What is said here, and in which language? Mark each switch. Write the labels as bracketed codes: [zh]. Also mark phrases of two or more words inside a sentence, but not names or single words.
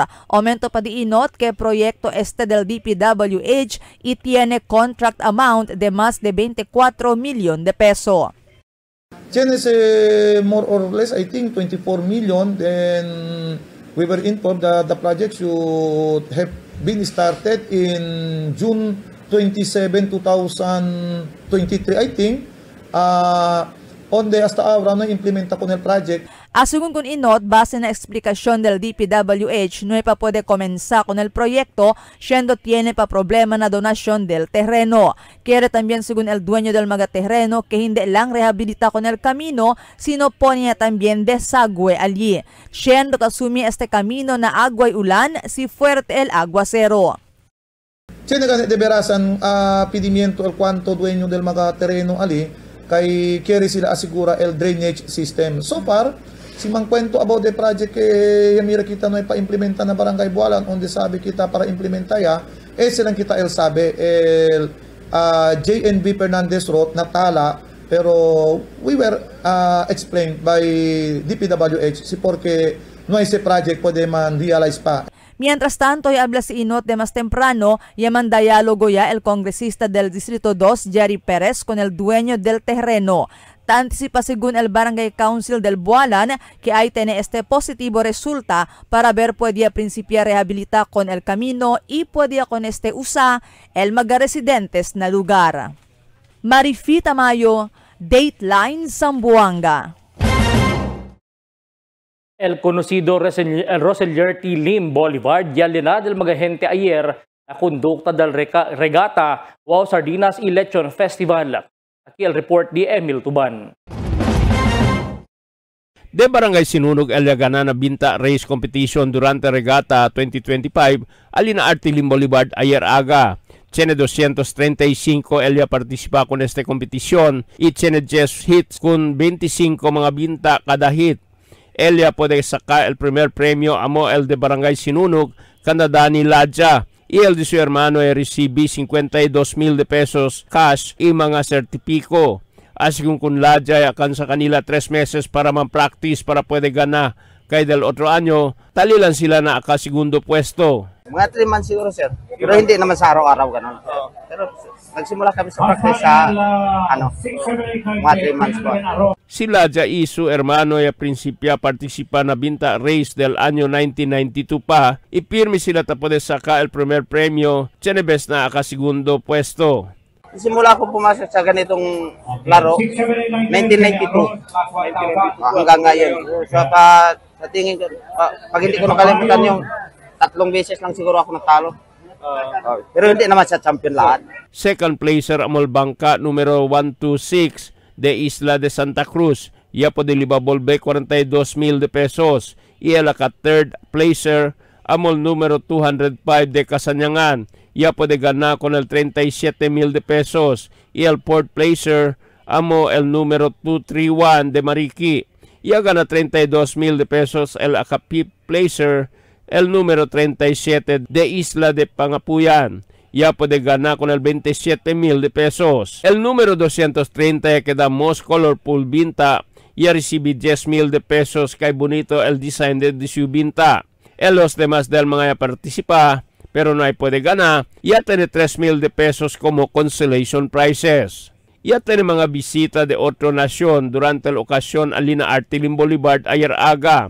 [cbk] Aumento pa di Inot que proyecto este del DPWH y tiene contract amount de más de 24 millones de pesos. [en] Tienes more or less, I think, 24 million. Then we were informed that the project should have been started in June 27, 2023, I think. [cbk] Onde hasta ahora no implementa con el project. Según con Inot, base na eksplikasyon del DPWH, no pa puede comenzar con el proyecto, siendo tiene pa problema na donasyon del terreno. Quiere también, según el dueño del mga terreno, que [tl] hindi lang [cbk] rehabilita con el camino, sino pone también desagüe allí. Siendo kasumi este camino na agua y ulan, si fuerte el aguacero. Tiene que deberasan pedimiento el cuanto dueño del mga terreno ali, kay quiere sila asigura el [en] drainage system. So far, [cbk] si mangkwento [en] about the project [cbk] yamira kita no ipa-implementa na Barangay Bualan, onde sabi kita para implementa ya, silang kita el sabi, el JNB Fernandez Road na Tala, pero [en] we were explained by DPWH [cbk] si porque no ese project pwede man realize pa. Mientras tanto, habla si Inot de más temprano, yaman diálogo ya el congresista del Distrito 2, Jerry Perez, con el dueño del terreno. Anticipa según el Barangay Council del Bualan que ahí tiene este positivo resulta para ver podía principiar rehabilitar con el camino y podía con este usa el mga residentes na lugar. Marifi Tamayo, Dateline Zamboanga. El conocido Roselier T. Lim Boulevard ya linad del mga gente ayer na kondukta del regata Wow Sardinas y Lechon Festival. Aquí el report de Emil Tuban. De Barangay Sinunog el ganana binta race competition durante regata 2025 alina Arte Lim Boulevard ayer aga. Tiene 235 ella participa con este competición y tiene 10 hits con 25 mga binta cada hit. Ella puede sacar el primer premio amo el de Barangay Sinunog kanda Dani Ladja y el de su hermano recibe 52,000 de pesos cash y mga sertipiko. Así kun Ladja akan sa kanila 3 meses para man-practice para puede gana. Kaya del otro año, talilan sila na segundo puesto. [tl] Mga 3 months siguro, sir. Pero hindi naman sa araw-araw ganun. Pero nagsimula kami sa practice sa mga 3 months po. [cbk] Si Ladja y su hermano ya principia participa na binta race del año 1992 pa, ipirmi sila tapos de saka el primer premio, Chenebes na segundo puesto. [tl] Simula ako pumasok sa ganitong laro, 1992 hanggang ngayon. So sa tingin ko, pag hindi ko nakalimutan yung 3 beses lang siguro ako natalo. Pero hindi naman sa champion lahat. [en] Second placer [cbk] amol bangka numero 126 de Isla de Santa Cruz. Ya po de Libabolbe 42,000 de pesos. Y el [en] third placer [cbk] amol numero 205 de Kasanyangan. Ya po de gana con el 37,000 de pesos. Y el [en] fourth placer [cbk] amo el número 231 de Mariki. Ya gana 32,000 de pesos el [en] fifth placer [cbk] el número 37 de Isla de Pangapuyan. Ya puede ganar con el 27,000 de pesos. El número 230 que da [en] most colorful [cbk] binta ya recibe 10,000 de pesos kay bonito el design de su binta. En los demás del mga participa pero no hay puede ganar ya tiene 3,000 de pesos como [en] consolation prizes. [cbk] Ya tiene mga bisita de otra nación durante la ocasión alina Arte Lim Boulevard ayer aga.